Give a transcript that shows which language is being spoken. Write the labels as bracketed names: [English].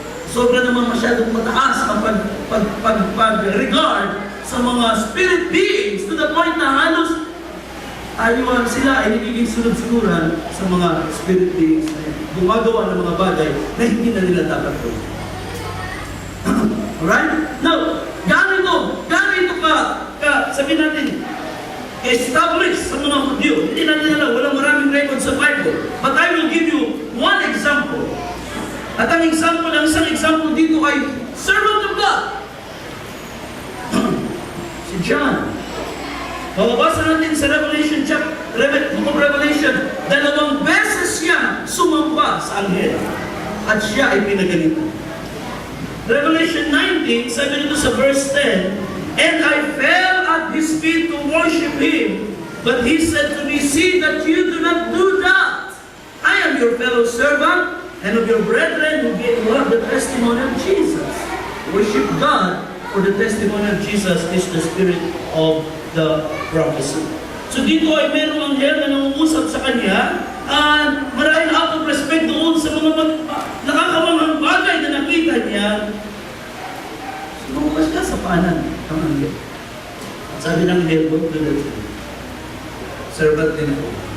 [Filipino] Sobra naman masyadong mataas ang pag-regard sa mga spirit beings [English] to the point [Filipino] na halos ayaw sila ay nagiging sunod-sunuran sa mga spirit beings na gumagawa ng mga bagay na hindi na nila dapat gawin. Alright? Now, gano'n ito ka sabihin natin, established sa mga Hudyo. Hindi natin alam, walang maraming record sa Bible. [English] But I will give you one example. [Filipino] At ang isang example dito ay [English] servant of God. [Filipino] Si John. Mababasa natin sa Book of Revelation, 2 beses siya sumamba sa anghel. At siya ay pinagalitan. [English] Revelation 19, [Filipino] sabi nito sa [English] verse 10, and I fell at his feet to worship him, but he said to me, see that you do not do that. I am your fellow servant, and of your brethren who love the testimony of Jesus. Worship God, for the testimony of Jesus is the spirit of the prophecy. [Filipino] So dito ay merong anghel na nangungusap sa kanya, at marahil [English] out of respect [Filipino] doon sa mga nakakamanghang bagay na nakita niya, sumukas ka sa paanan ng anghel. At sabi ng anghel, [English] don't do that. [Filipino] Servant din ako.